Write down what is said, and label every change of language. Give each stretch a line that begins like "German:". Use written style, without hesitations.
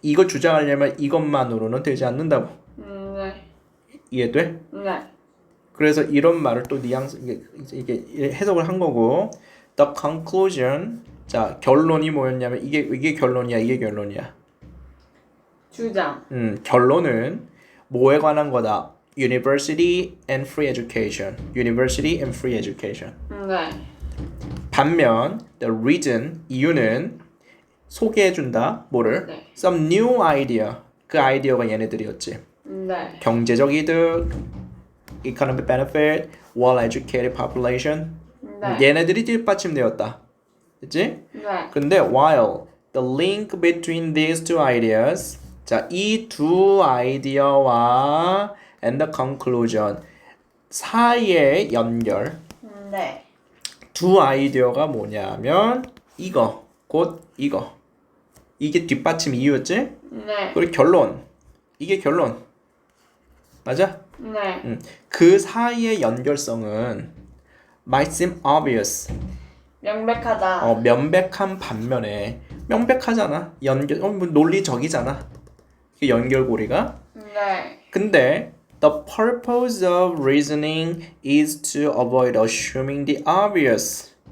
Korean: 이거 주장하려면 이것만으로는 되지 않는다고. 네. 이해돼? 네. 그래서 이런 말을 또 뉘앙스 이게 해석을 한 거고.
English: The conclusion.
Korean: 자, 결론이 뭐였냐면 이게 결론이야, 이게 결론이야. 주장. 결론은 뭐에 관한 거다.
English: University and free education. University and free education.
Korean: 네. 반면 the reason 이유는 소개해준다. 뭐를? 네.
English: Some new idea.
Korean: 그 아이디어가 얘네들이었지. 네. 경제적 이득,
English: economic benefit, well-educated population.
Korean: 네. 얘네들이 뒷받침되었다. 그치? 네.
English: 근데 while the link between these two ideas,
Korean: 자, 이 두 아이디어와
English: and the conclusion
Korean: 사이의 연결, 네. 두 아이디어가 뭐냐면 이거, 곧 이거. 이게 뒷받침 이유였지? 네. 그리고 결론. 이게 결론. 맞아? 네. 그 사이의 연결성은
English: might seem obvious.
Korean: 명백하다. 명백한 반면에 명백하잖아. 뭐 논리적이잖아. 그 연결고리가. 네.
English: 근데 the purpose of reasoning is to avoid assuming the obvious.